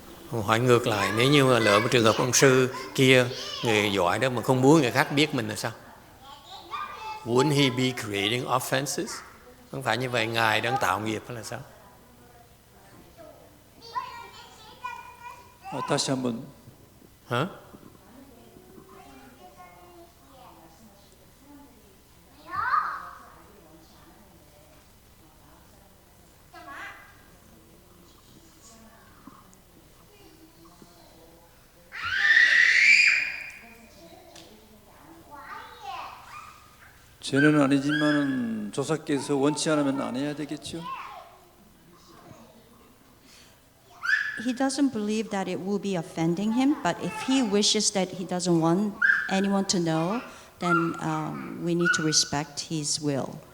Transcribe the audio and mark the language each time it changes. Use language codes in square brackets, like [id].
[vi] Hỏi ngược lại, nếu như mà lỡ một trường hợp ông sư kia, người giỏi đó mà không muốn người khác biết mình là sao? [en] Wouldn't he be creating offenses? [vi] Không phải như vậy, ngài đang tạo nghiệp hay là sao? [ko] 다시 한번. Hả? 죄는 아니지만은 조사께서 원치 않으면 안 해야 되겠죠. [en] He doesn't believe that it will be offending him, but if he wishes that he doesn't want anyone to know, then we need to respect his will.